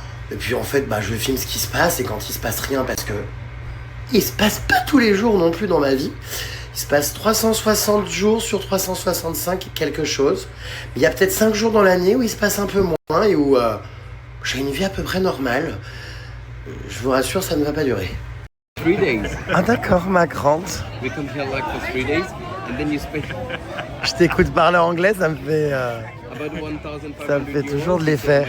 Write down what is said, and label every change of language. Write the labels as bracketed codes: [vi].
[fr] Et puis en fait, je filme ce qui se passe, et quand il se passe rien, parce que il se passe pas tous les jours non plus dans ma vie. Il se passe 360 jours sur 365 quelque chose. Mais il y a peut-être 5 jours dans l'année où il se passe un peu moins et où j'ai une vie à peu près normale. Je vous rassure, ça ne va pas durer. [en] 3 days. [fr] Ah d'accord, ma grande. [en] We come here like for 3 days and then you spend [fr] Je t'écoute parler anglais, ça me fait... [en] about 1,500 [fr] Ça me fait toujours de l'effet.